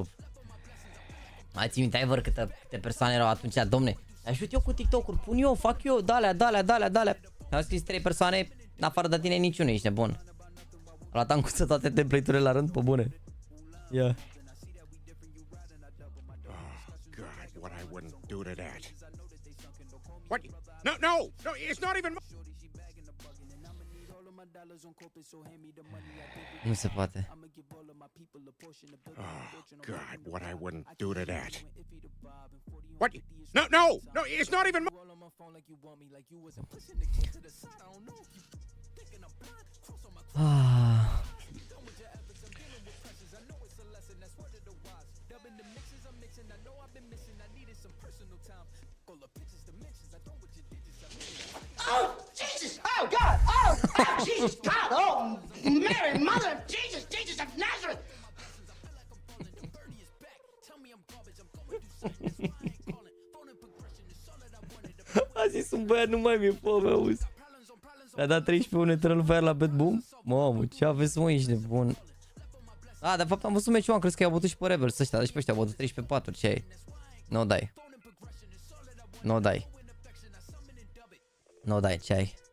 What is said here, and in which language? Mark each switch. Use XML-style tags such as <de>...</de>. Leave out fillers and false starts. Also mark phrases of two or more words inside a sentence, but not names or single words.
<ro>Mai ții minte, ai văr câte persoane erau atunci, domne. Ajut eu cu TikTok-uri, pun eu, fac eu, dalea. Am scris 3 persoane, în afară de tine niciunul, ești nebun. Am luat ancuță toate template-urile la rând, pe bune. Ia.</ro> <en>What I wouldn't do to that. What? No, it's not even.</en> <ro>Nu se poate.</ro> <en>Oh God, what I wouldn't do to that. What? No, it's not even. Ah. Oh, Jesus! Oh, God! Oh, Jesus! God! Oh, Mary, Mother of Jesus of Nazareth!</en> <ro>A zis un băiat, nu mai mi-e foame, auzi. Le-a dat 13 Eternal Fire la Bad Boom? Mamă, ce aveți, mă, ești nebun. A, de fapt am văzut meciul, am crezut că i-au bătut și pe Rebels ăștia, deci pe ăștia au bătut 13-4, ce ai? Nu dai. Nu dai. Nu dai, ce ai?</ro>